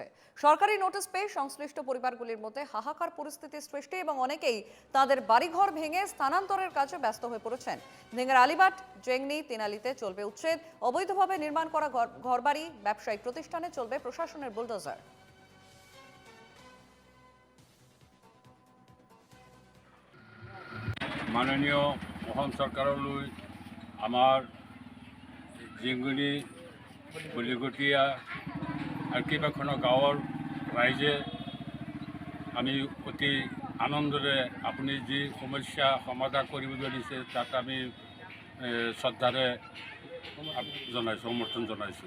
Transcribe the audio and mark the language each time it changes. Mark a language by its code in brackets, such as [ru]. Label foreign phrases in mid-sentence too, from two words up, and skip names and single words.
[bn] সরকারি নোটিশ পেয়ে সংশ্লিষ্ট পরিবারগুলির মধ্যে হাহাকার পরিস্থিতির সৃষ্টি এবং অনেকেই তাদের বাড়িঘর ভেঙে স্থানান্তরের কাজে ব্যস্ত হয়ে পড়েছেন। ধিঙের আলিবাট, জেংনি, তিনালিতে চলবে উচ্ছেদ। অবৈধভাবে নির্মাণ করা ঘরবাড়ি, ব্যবসায়িক প্রতিষ্ঠানে চলবে প্রশাসনের বুলডোজার। [as] মাননীয় অসম চৰকাৰলৈ আমাৰ জিংগুনি, কলিকটীয়া আৰু কেইবাখনো গাঁৱৰ ৰাইজে আমি অতি আনন্দৰে আপুনি যি সমস্যা সমাধান কৰিবলৈ দিছে তাত আমি শ্ৰদ্ধাৰে জনাইছোঁ, সমৰ্থন জনাইছোঁ।